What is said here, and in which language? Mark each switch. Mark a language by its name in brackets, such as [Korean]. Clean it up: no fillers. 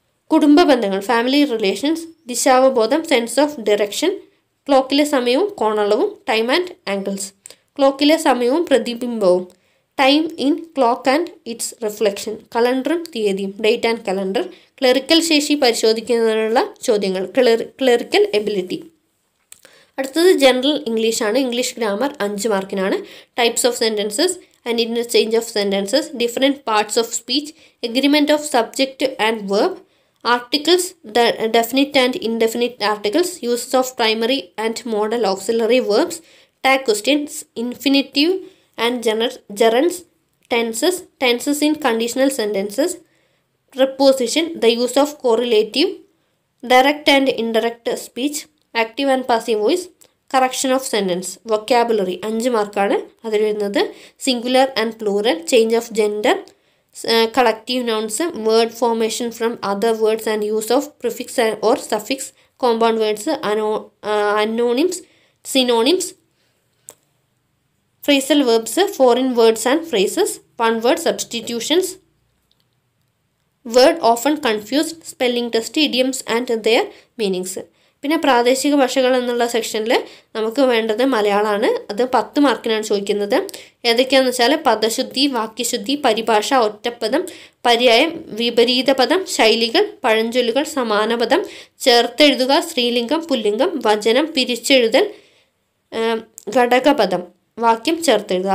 [Malayalam] കുടുംബ ബന്ധങ്ങൾ, [English] family relations, [Malayalam] ദിശാവബോധം, [English] sense of direction, [Malayalam] ക്ലോക്കിലെ സമയവും കോണളവും, [English] time and angles, [Malayalam] ക്ലോക്കിലെ സമയവും പ്രതിബിംബവും, [English] time in clock and its reflection, [Malayalam] കലണ്ടറും തീയതിയും, [English] date and calendar, [Malayalam] ക്ലറിക്കൽ ശേഷി പരിശോധിക്കുന്നതിനുള്ള ചോദ്യങ്ങൾ, [English] Clerical ability. [Malayalam] അടുത്തത് ജനറൽ ഇംഗ്ലീഷാണ്. English grammar 5 മാർക്കിനാണ്. [English] types of sentences and interchange of sentences, different parts of speech, agreement of subject and verb, articles, definite and indefinite articles, uses of primary and modal auxiliary verbs, tag questions, infinitive and gerunds, tenses in conditional sentences, preposition, the use of correlative, direct and indirect speech, active and passive voice, correction of sentence, vocabulary [Malayalam] 5 മാർക്കാണ്. അതിൽ വരുന്നത് [English] Singular and plural, change of gender, collective nouns, word formation from other words and use of prefix or suffix, compound words, antonyms, synonyms, phrasal verbs, foreign words and phrases, one word substitutions, word often confused, spelling test, idioms and their meanings. [Malayalam] പിന്നെ പ്രാദേശിക ഭാഷകൾ എന്നുള്ള സെക്ഷനിൽ നമുക്ക് വേണ്ടത് മലയാളമാണ്. അത് 10 മാർക്കിനാണ് ചോദിക്കുന്നത്. ഏതൊക്കെയാണെന്ന് വെച്ചാൽ പദശുദ്ധി, വാക്യശുദ്ധി, പരിഭാഷ, ഒറ്റപ്പദം, പര്യായം, വിപരീത പദം, ശൈലികൾ, പഴഞ്ചൊല്ലുകൾ, സമാനപദം, ചേർത്തെഴുതുക, സ്ത്രീലിംഗം, പുല്ലിംഗം, വചനം, പിരിച്ചെഴുതൽ, ഘടകപദം, വാക്യം ചേർത്തെഴുതുക.